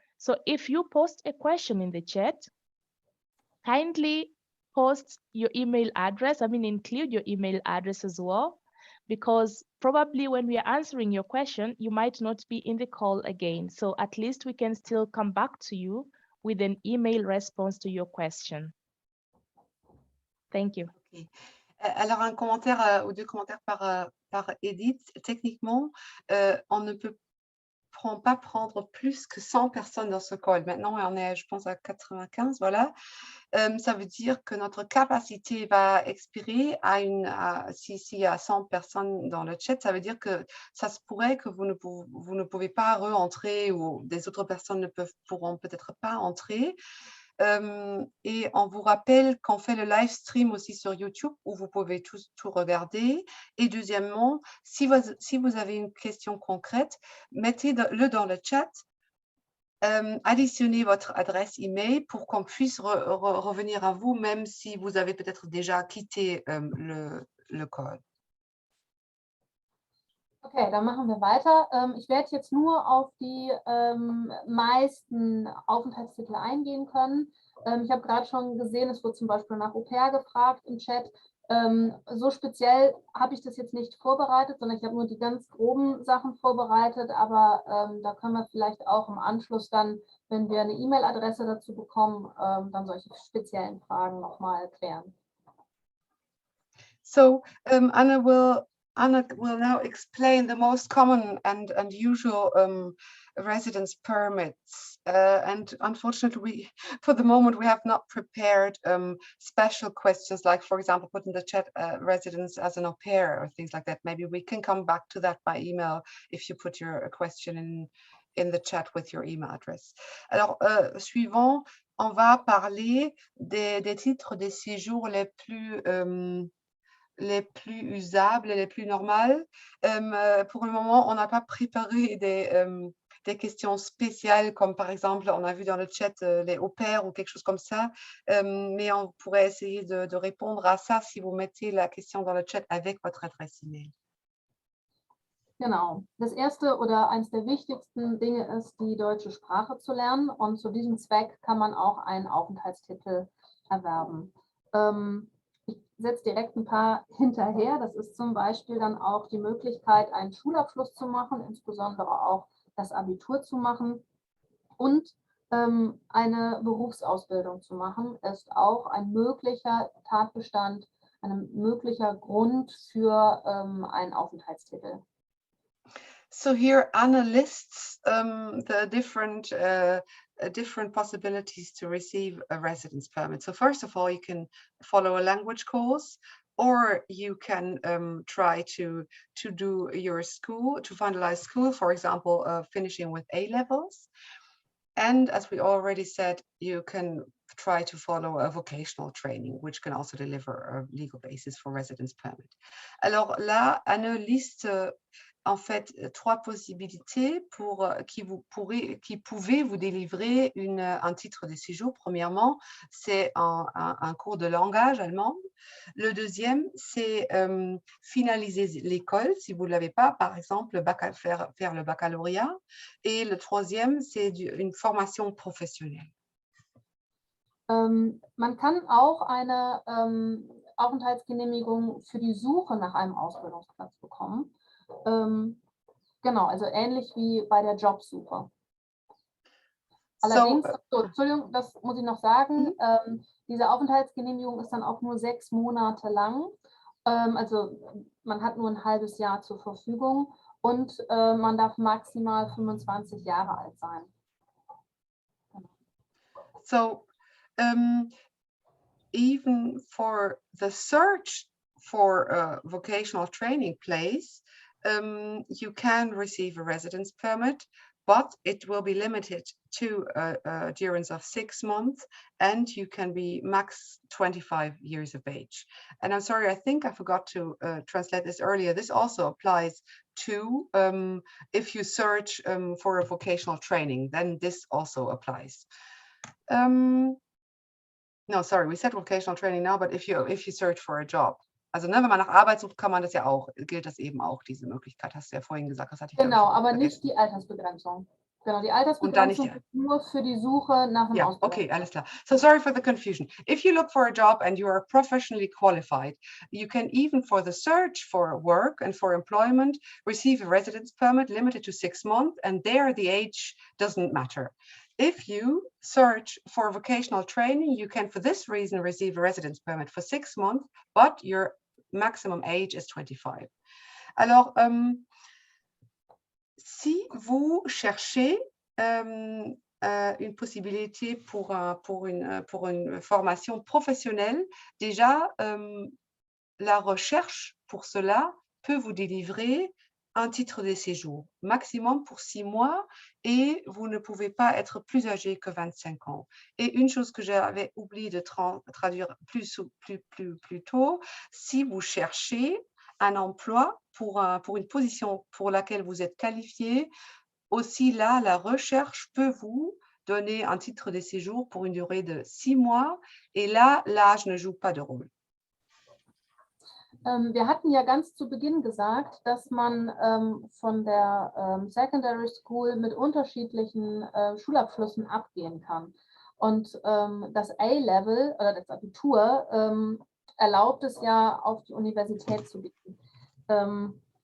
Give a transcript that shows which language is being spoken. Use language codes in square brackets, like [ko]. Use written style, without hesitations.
[en] So if you post a question in the chat, kindly post your email address. Include your email address as well, because probably when we are answering your question, you might not be in the call again. So at least we can still come back to you with an email response to your question. Thank you. Okay. [fr] Alors, un commentaire ou 2 commentaires par Edith. Techniquement, on ne peut pourront pas prendre plus que 100 personnes dans ce call. Maintenant, on est, je pense, à 95, voilà. Ça veut dire que notre capacité va expirer s'il y a 100 personnes dans le chat, ça veut dire que ça se pourrait que vous ne pouvez pas re-entrer ou des autres personnes pourront peut-être pas entrer. Et on vous rappelle qu'on fait le live stream aussi sur YouTube où vous pouvez tout regarder. Et deuxièmement, si vous avez une question concrète, mettez-le dans le chat. Additionnez votre adresse email pour qu'on puisse revenir à vous, même si vous avez peut-être déjà quitté le call. [de] Okay, dann machen wir weiter. Ich werde jetzt nur auf die meisten Aufenthaltstitel eingehen können. Ich habe gerade schon gesehen, es wurde zum Beispiel nach Au-pair gefragt im Chat. So speziell habe ich das jetzt nicht vorbereitet, sondern ich habe nur die ganz groben Sachen vorbereitet, aber da können wir vielleicht auch im Anschluss dann, wenn wir eine E-Mail-Adresse dazu bekommen, dann solche speziellen Fragen nochmal klären. [en] So, Anna will now explain the most common and usual residence permits. And unfortunately, for the moment, we have not prepared special questions, like, for example, put in the chat residence as an au pair or things like that. Maybe we can come back to that by email if you put your question in the chat with your email address. [fr] Alors, suivant, on va parler des titres de séjour les plus usables, les plus normales. Pour le moment, on n'a pas préparé des questions spéciales, comme par exemple, on a vu dans le chat les au pair ou quelque chose comme ça, mais on pourrait essayer de répondre à ça si vous mettez la question dans le chat avec votre adresse email. [de] Genau. Das erste oder eines der wichtigsten Dinge ist, die deutsche Sprache zu lernen, und zu diesem Zweck kann man auch einen Aufenthaltstitel erwerben. Ich setze direkt ein paar hinterher. Das ist zum Beispiel dann auch die Möglichkeit, einen Schulabschluss zu machen, insbesondere auch das Abitur zu machen, und eine Berufsausbildung zu machen, ist auch ein möglicher Tatbestand, ein möglicher Grund für einen Aufenthaltstitel. [en] So here Anna lists the different possibilities to receive a residence permit. So first of all, you can follow a language course, or you can try to do your school, to finalize school, for example, finishing with A-levels. And as we already said, you can try to follow a vocational training, which can also deliver a legal basis for residence permit. [fr] Alors là, Anne liste en fait 3 possibilités qui pouvaient vous délivrer un titre de séjour. Premièrement, c'est un cours de langage allemand. Le deuxième, c'est finaliser l'école, si vous ne l'avez pas, par exemple, faire le baccalauréat. Et le troisième, c'est une formation professionnelle. [de] Man kann auch eine Aufenthaltsgenehmigung für die Suche nach einem Ausbildungsplatz bekommen. Genau, also ähnlich wie bei der Jobsuche. Allerdings, Entschuldigung, das muss ich noch sagen, diese Aufenthaltsgenehmigung ist dann auch nur 6 Monate lang. Also man hat nur ein halbes Jahr zur Verfügung, und man darf maximal 25 Jahre alt sein. So, even for the search for a vocational training place, you can receive a residence permit, but it will be limited to a durance of 6 months, and you can be max 25 years of age. And I'm sorry, I think I forgot to translate this earlier. This also applies to if you search for a vocational training, then this also applies. No, sorry, we said vocational training now, but if you search for a job. Also, ne, wenn man nach Arbeit sucht, kann man das ja auch, gilt das eben auch, diese Möglichkeit, hast du ja vorhin gesagt. Das hatte ich genau, aber nicht die Altersbegrenzung. Genau, die Altersbegrenzung ist nur für die Suche nach einem Ausbildung. [en] Okay, [de] alles klar. [en] So sorry for the confusion. If you look for a job and you are professionally qualified, you can even for the search for work and for employment receive a residence permit limited to 6 months, and there the age doesn't matter. If you search for vocational training, you can for this reason receive a residence permit for 6 months, but your maximum age is 25. Alors, [fr] si vous cherchez une possibilité pour une formation professionnelle, déjà, la recherche pour cela peut vous délivrer un titre de séjour, maximum pour 6 mois, et vous ne pouvez pas être plus âgé que 25 ans. Et une chose que j'avais oublié de traduire plus tôt, si vous cherchez un emploi pour une position pour laquelle vous êtes qualifié, aussi là, la recherche peut vous donner un titre de séjour pour une durée de 6 mois, et là, l'âge ne joue pas de rôle. [de] Wir hatten ja ganz zu Beginn gesagt, dass man von der Secondary School mit unterschiedlichen Schulabschlüssen abgehen kann. Und das A-Level oder das Abitur erlaubt es ja, auf die Universität zu gehen.